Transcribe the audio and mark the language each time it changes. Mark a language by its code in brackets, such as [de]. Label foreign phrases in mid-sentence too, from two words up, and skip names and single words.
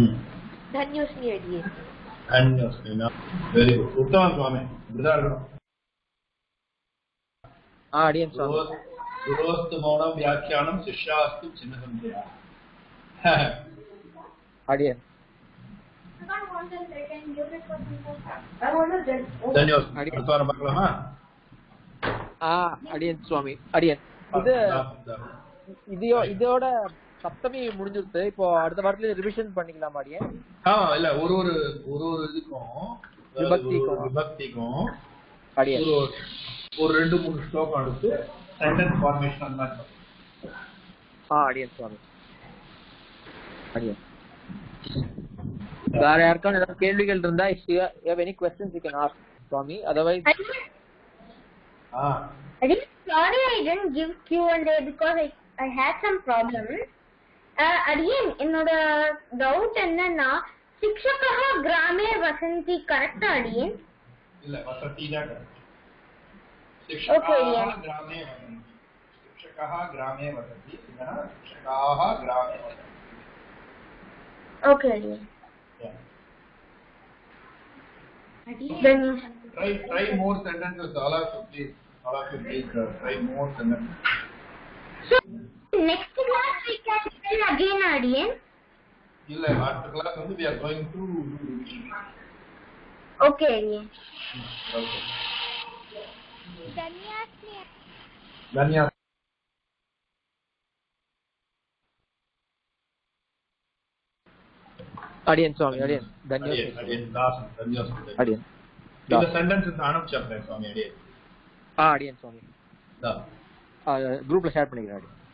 [sa] धन्योस्मि अडिये धन्योस्मि [en] very good [sa] उत्तमं स्वामी [ta] அடியன் ஸ்வாமி [sa] गुरोस्तु मौनं व्याख्यानं शिष्यास्तु चिन्नसंशयः [ta] अडियन् धन्यवाद பார்க்கலாமா அடியன் சுவாமி அடியன் இதோட சப்தமி முடிஞ்சிருச்சு. இப்போ அடுத்த வாரத்துல ரிவிஷன் பண்ணிக்கலாம் அடியன். இல்ல ஒரு இதுக்கும் விபக்திக்கும் அடியன் ஒரு 2-3 ஸ்லோகம் எடுத்து சென்டென்ஸ் ஃபார்மேஷன் அந்த மாதிரி. அடியன் சுவாமி அடியன். வேற யாருக்கான ஏதாவது கேள்விகள் இருந்தா [en] if you have any questions you can ask Swami, otherwise sorry I didn't give Q&A because I had some problem. [ta] Again என்னோட டவுட் என்னன்னா [sa] शिक्षकः ग्रामे वसन्ति [ta] கரெக்ட் அடியன் இல்ல वसति தான் கரெக்ட். [en] Okay, [sa] शिक्षकः ग्रामे वसति இதனா शिक्षकाः ग्रामे वसन्ति. [en] Okay अडियन. Then Try more sentences. All of you please try more sentences. so next class we can try again Adian. [ta] இல்ல அடுத்த class வந்து [en] we are going to do revision. Okay Adian. Okay. [sa] धन्यवाद धन्यवाद. [ta] அடியன் சுவாமி அடியன் தன்யவாத் அடியன் தாசன் தன்யவாத் அடியன். இந்த சென்டென்ஸ் அனுப்பிச்சேன் சுவாமி அடியன். அடியன் சுவாமி குரூப்ல ஷேர் பண்ணிக்கிறேன் அடியன்.